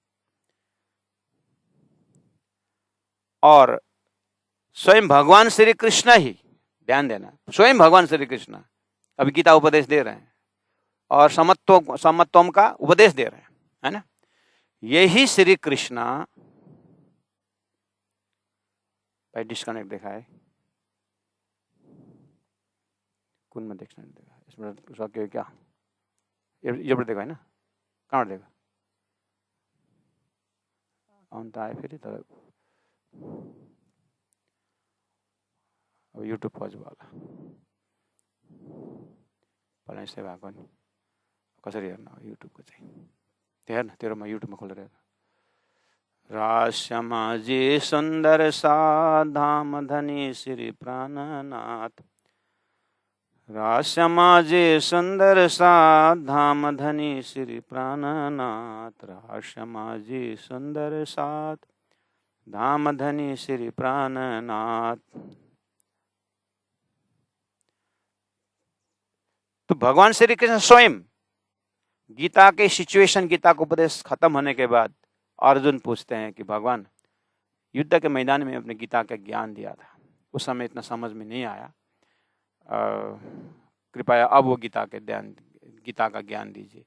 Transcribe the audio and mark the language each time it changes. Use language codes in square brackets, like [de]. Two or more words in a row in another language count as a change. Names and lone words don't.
[hi] और स्वयं भगवान श्री कृष्ण ही, ध्यान देना, स्वयं भगवान श्री कृष्ण अभी गीता उपदेश दे रहे हैं और समत्वम का उपदेश दे रहे हैं, है ना। यही श्री कृष्ण, भाई डिस्कनेक्ट देखा है, कौन में डिस्कनेक्ट देखा है इसमें? उसका क्या ये पर देखा है ना, कहाँ देखा [ne] आउँदा आए फेरि तर अब युट्युब पज होला पहिला यस्तै भएको नि, कसरी हेर्न अब युट्युबको चाहिँ? त्यो हेर्न, तेरो म युट्युबमा खोलेर हेर्न। [hi] राश्यमा जे सुन्दर सा धाम धनी श्री प्राणनाथ, राश्यमा जे सुन्दर सा धाम धनी श्री प्राणनाथ, राश्यमा जे सुन्दर साथ धाम धनी श्री प्राणनाथ। तो भगवान श्री कृष्ण स्वयं गीता के सिचुएशन, गीता का उपदेश खत्म होने के बाद अर्जुन पूछते हैं कि भगवान, युद्ध के मैदान में अपने गीता का ज्ञान दिया था, उस समय इतना समझ में नहीं आया, कृपया अब वो गीता का ज्ञान दीजिए।